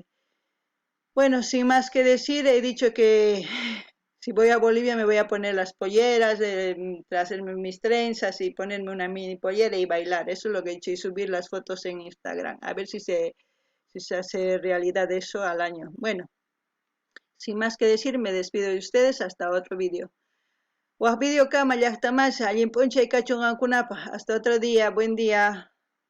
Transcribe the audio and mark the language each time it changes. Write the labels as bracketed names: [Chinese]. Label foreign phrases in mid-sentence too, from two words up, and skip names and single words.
[Spanish] Bueno, sin más que decir, he dicho que si voy a Bolivia me voy a poner las polleras, hacerme mis trenzas y ponerme una mini pollera y bailar. Eso es lo que he hecho y subir las fotos en Instagram. A ver si se hace realidad eso al año. Bueno, sin más que decir, me despido de ustedes. Hasta otro vídeo. [Quechua] Waq video kama llaqtamasha, allin p'unchay kachunqankunapaq. [Spanish] Hasta otro día. Buen día.